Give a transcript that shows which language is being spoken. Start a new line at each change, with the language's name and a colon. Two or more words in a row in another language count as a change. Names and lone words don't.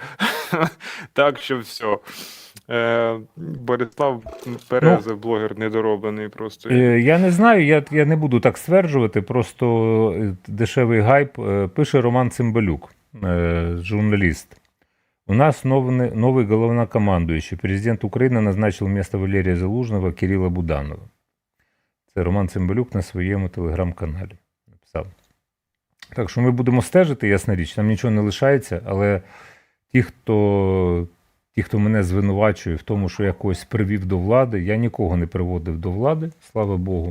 Ukrainian: Так що все. Борислав Береза, блогер недороблений просто. Я не знаю, я не буду так стверджувати, просто дешевий гайп. Пише Роман Цимбалюк, журналіст.
Russian: У нас новый главнокомандующий. Президент Украины назначил вместо Валерия Залужного Кирилла Буданова.
Ukrainian: Це Роман Цимбалюк на своєму телеграм-каналі написав. Так що ми будемо стежити, ясна річ, там нічого не лишається, але ті, хто мене звинувачує в тому, що я когось привів до влади, я нікого не приводив до влади, слава Богу.